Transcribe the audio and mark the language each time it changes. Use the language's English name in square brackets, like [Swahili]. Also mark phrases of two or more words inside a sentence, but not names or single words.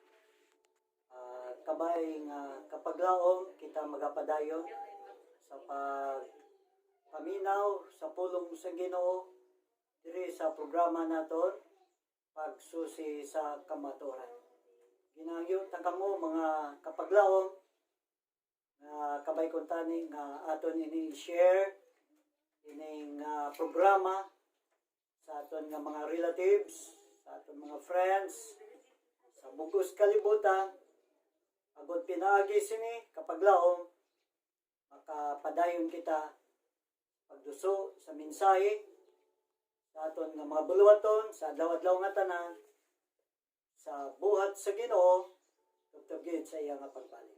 [Hiligaynon] Kabay nga kapaglaom kita magapadayon sa paminaw sa pulong sa Ginoo diri sa programa naton pagsusi sa kamaturan. Ginangyo kamo mga kapaglaom nga kabay kon tani nga aton ini share ining programa sa aton nga mga relatives, sa aton mga friends sa bugos kalibutan. Agod pinaagi sini kapaglaom makapadayon kita pagduso sa mensahe sa aton nga mga buluhaton sa adlaw-adlaw nga tanan sa buhat sa Ginoo tugtugid sa iya nga pagbalik.